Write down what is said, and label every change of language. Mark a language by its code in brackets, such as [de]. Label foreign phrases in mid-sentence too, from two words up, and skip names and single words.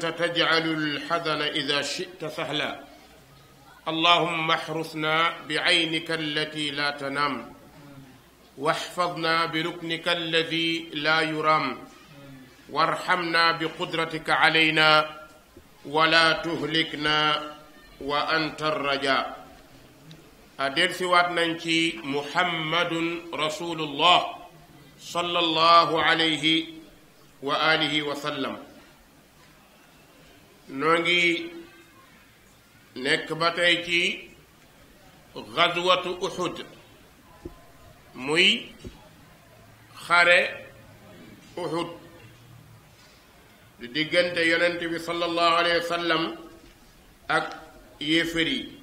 [ar] تجعل الحزن إذا شئت سهلا اللهم احرسنا بعينك التي لا تنام واحفظنا بركنك الذي لا يرام وارحمنا بقدرتك علينا ولا تهلكنا وأنت رجاء [wo] delsiwaat nañ ci [ar] محمد رسول الله صلى الله عليه وآله وسلم [wo] noo ngi nekk ba tey ci gazwatu uhud muy xare uhud di diggante yonent bi [ar] صلى الله عليه وسلم [wo] ak yéefar yi